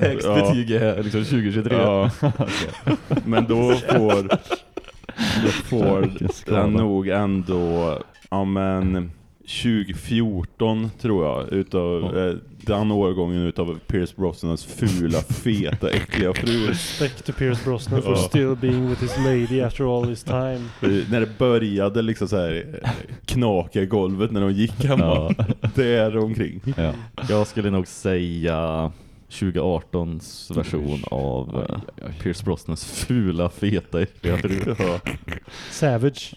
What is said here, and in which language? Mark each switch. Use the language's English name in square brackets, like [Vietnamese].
[Swedish] betyg är liksom 2023. Ja. Okay. Men då får... Jag får den nog ändå, ja, men 2014 tror jag, utav den årgången utav Pierce Brosnans fula, feta, äckliga fru. [English] Respect to Pierce Brosnan for still being with his lady after all this time. [Swedish] När det började liksom så här knaka i golvet när de gick hemma. Där omkring. Ja. Jag skulle nog säga 2018s version av Pierce Brosnans fula, feta, äckliga fru. [English] Savage.